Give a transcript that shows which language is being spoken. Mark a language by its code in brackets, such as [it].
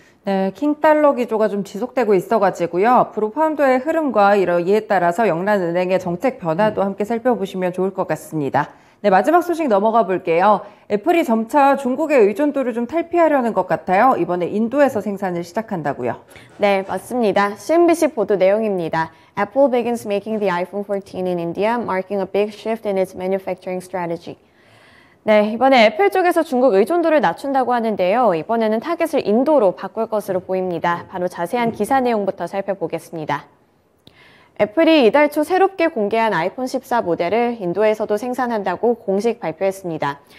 [ko] 네, 킹달러 기조가 좀 지속되고 있어가지고요. 앞으로 파운드의 흐름과 이에 따라서 영란은행의 정책 변화도 함께 살펴보시면 좋을 것 같습니다. 네, 마지막 소식 넘어가 볼게요. 애플이 점차 중국의 의존도를 좀 탈피하려는 것 같아요. 이번에 인도에서 생산을 시작한다고요. 네, 맞습니다. CNBC 보도 내용입니다. [en] Apple begins making the iPhone 14 in India, marking a big shift in its manufacturing strategy. [ko] 네, 이번에 애플 쪽에서 중국 의존도를 낮춘다고 하는데요. 이번에는 타겟을 인도로 바꿀 것으로 보입니다. 바로 자세한 기사 내용부터 살펴보겠습니다. 애플이 이달 초 새롭게 공개한 아이폰 14 모델을 인도에서도 생산한다고 공식 발표했습니다.